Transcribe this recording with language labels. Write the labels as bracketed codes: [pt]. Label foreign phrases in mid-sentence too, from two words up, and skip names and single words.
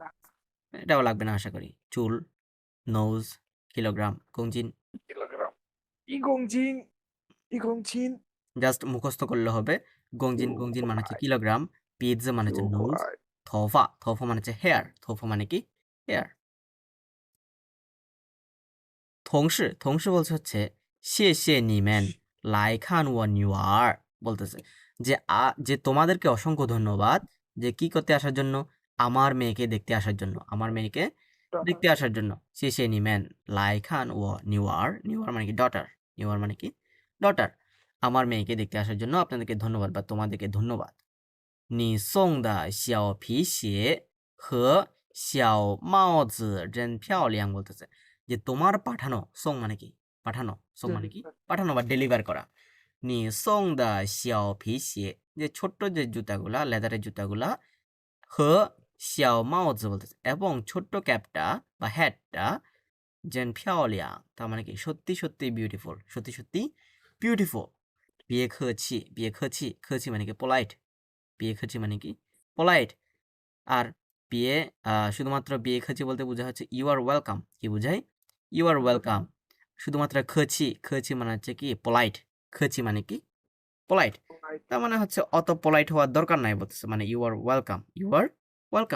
[bn] এটাও লাগবে না আশা করি। চুল, নোজ, কিলোগ্রাম, গংজিন কিলোগ্রাম। ইগংজিন, ইগংজিন। জাস্ট মুখস্থ করলে হবে। গংজিন, গংজিন মানে হচ্ছে কিলোগ্রাম, পেজ মানে হচ্ছে নোজ, [en] Right. [bn] থফা, থফা মানে হচ্ছে হেয়ার, থফা মানে কি হেয়ার। [zh] 同事，同事 [bn] বলছে হচ্ছে [zh] 谢谢你们来看我女儿 [bn] বলতেছে যে যে তোমাদেরকে অসংখ্য ধন্যবাদ যে কি করতে আসার জন্য, আমার মেয়েকে দেখতে আসার জন্য, আমার মেয়েকে দেখতে আসার জন্য। [zh] 谢谢你们来看我女儿，女儿 [bn] মানে কি ডটার, নিউ আর মানে কি ডটার, আমার মেয়েকে দেখতে আসার জন্য আপনাদেরকে ধন্যবাদ বা তোমাদেরকে ধন্যবাদ। [zh] 你送的小皮鞋和小帽子真漂亮 [bn] বলতেছে যে তোমার পাঠানো, সং মানে কি পাঠানো, সং মানে কি পাঠানো বা ডেলিভার করা। [zh] 你送的小皮鞋 [bn] যে ছোট্ট যে জুতাগুলা, লেদারের জুতাগুলা, হ [zh] 小帽子 [bn] বলতেছে এবং ছোট্ট ক্যাপটা বা হ্যাটটা, যেন 漂亮 তার মানে কি সত্যি সত্যি বিউটিফুল, সত্যি সত্যি বিউটিফুল। [zh] 别客气，别客气， [bn] 客气 মানে কি পোলাইট, [zh] 别客气 [bn] মানে কি পোলাইট। আর বিয়ে শুধুমাত্র বিয়ে খাচ্ছি বলতে বোঝা হচ্ছে [en] you are welcome, [bn] কি বোঝায় [en] you are welcome. [bn] শুধুমাত্র খছি, খছি মানে হচ্ছে কি পোলাইট, খছি মানে কি পোলাইট, তার মানে হচ্ছে অত পোলাইট হওয়ার দরকার নাই বলতেছে, মানে [en] you are welcome, you are welcome.